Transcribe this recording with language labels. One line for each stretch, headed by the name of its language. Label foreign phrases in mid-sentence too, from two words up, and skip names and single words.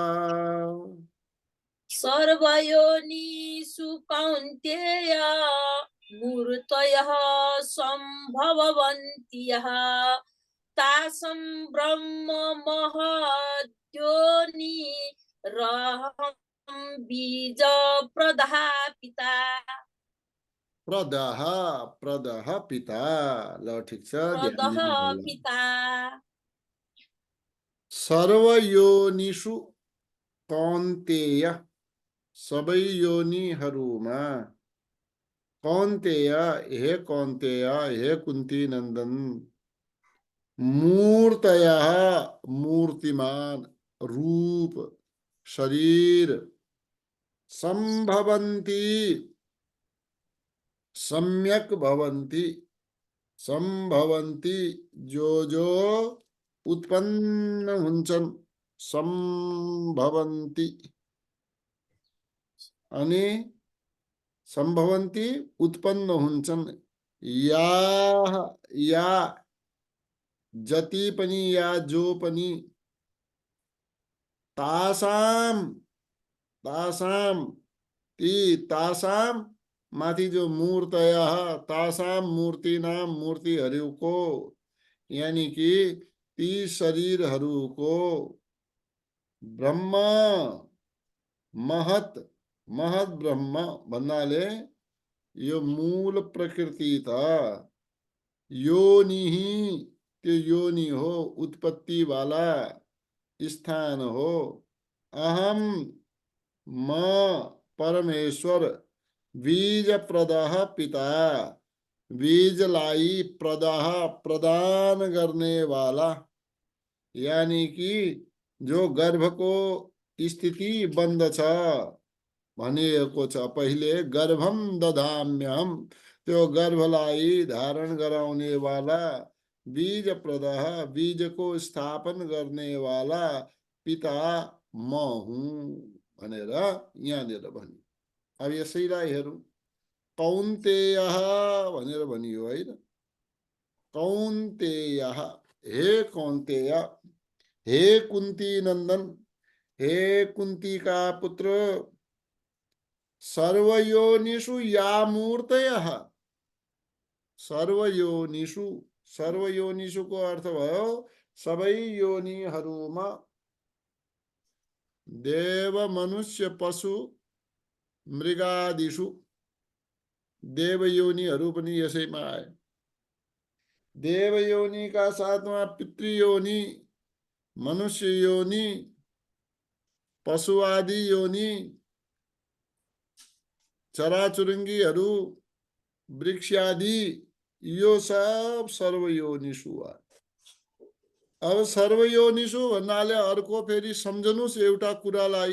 Sanskrit: सर्वयोनिषु कौन्तेय मूर्तयः सम्भवन्ति यः तासं ब्रह्म महद्योनि रहं बीजप्रदः पिता प्रदः प्रदः पिता।
Nepali: ल ठिक छ, ध्यान
Sanskrit: प्रदः
Nepali: दिनु होला।
Sanskrit: पिता सर्वयोनिषु कौन्तेय
Nepali: सबै योनिहरूमा। कौन्तेय हे कौन्तेय हे कुन्ती नन्दन। मूर्तयः मूर्तिमान रूप शरीर।
Sanskrit: सम्भवन्ति सम्यक भवन्ति।
Nepali: सम्भवन्ति जो उत्पन्न हुन्छन्। सम्भवन्ति अनि सम्भवन्ति उत्पन्न हुन्छन्। या या जति पनि या जो पनि। तासाम तासाम ती तासाम माथि जो मूर्तयः
Sanskrit: तासाम मूर्तिनाम
Nepali: मूर्तिहरूको यानी कि ती शरीरहरूको ब्रह्म महत महत ब्रह्म भन्नाले यो मूल प्रकृति त योनि त्यो योनि हो उत्पत्ति वाला स्थान हो। अहम म परमेश्वर
Sanskrit: बीज प्रदः पिता
Nepali: बीजलाई प्रदः प्रदान गर्ने वाला यानी कि जो गर्भको स्थिति बन्दछ भनिएको छ। पहिले
Sanskrit: गर्भम दधाम्यहम
Nepali: त्यो गर्भलाई धारण गराउने वाला
Sanskrit: बीज प्रदः
Nepali: बीजको स्थापन गर्ने वाला पिता म हुँ भनेर यहाँनिर भन्यो। अब यसैलाई हेरौँ। कौन्तेयः भनेर भनियो हैन। कौन्तेयः हे कौन्तेय हे कुन्ती नन्दन हे कुन्ती का पुत्र।
Sanskrit: सर्वयोनिषु या मूर्तयः सर्वयोनिषु सर्वयोनिषु
Nepali: को अर्थ भयो सबै योनिहरूमा।
Sanskrit: देव मनुष्य पशु मृगादिषु
Nepali: देव योनिहरू पनि यसैमा आए। देव योनि का साथमा पितृयोनि मनुष्य योनि पशु आदि योनि चराचुरुङ्गीहरू वृक्ष आदि यो सब सर्वयोनिषु आए। अब सर्वयोनिषु भन्नाले अर्को फेरि सम्झनुस् एउटा कुरालाई।